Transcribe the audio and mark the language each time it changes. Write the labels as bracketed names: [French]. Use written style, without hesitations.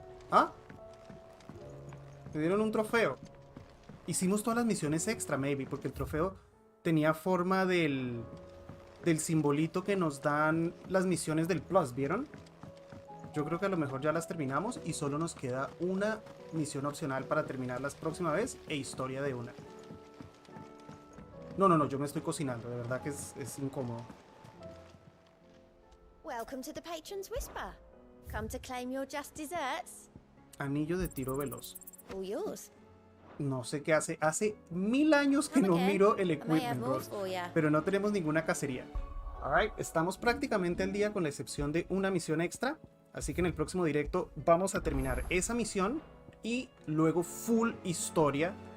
[Spanish] ¿Ah? Me dieron un trofeo. Hicimos todas las misiones extra, maybe, porque el trofeo tenía forma del simbolito que nos dan las misiones del Plus, ¿vieron? Yo creo que a lo mejor ya las terminamos y solo nos queda una misión opcional para terminarlas próxima vez e historia de una. No, yo me estoy cocinando, de verdad que es incómodo. [English] Welcome to the Patron's Whisper. Come to claim your just desserts. [Spanish] Anillo de tiro veloz. [English] All yours. [Spanish] No sé qué hace. Hace 1000 años que no miro el equipment, bros. Pero no tenemos ninguna cacería. Alright, estamos prácticamente al día con la excepción de una misión extra. Así que en el próximo directo vamos a terminar esa misión y luego full historia.